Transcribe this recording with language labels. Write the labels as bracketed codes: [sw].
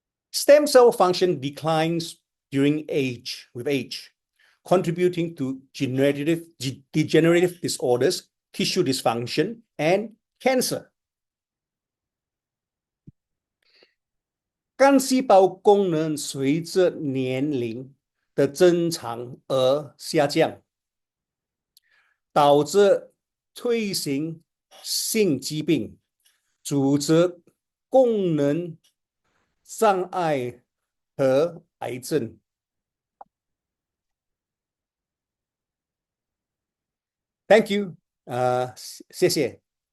[en] Stem cell function declines with age, contributing to degenerative disorders, tissue dysfunction, and cancer. [zh] 肝细胞功能随着年龄的增长而下降，导致退行性疾病、组织功能障碍和癌症。 [en] Thank you， [zh] 谢谢。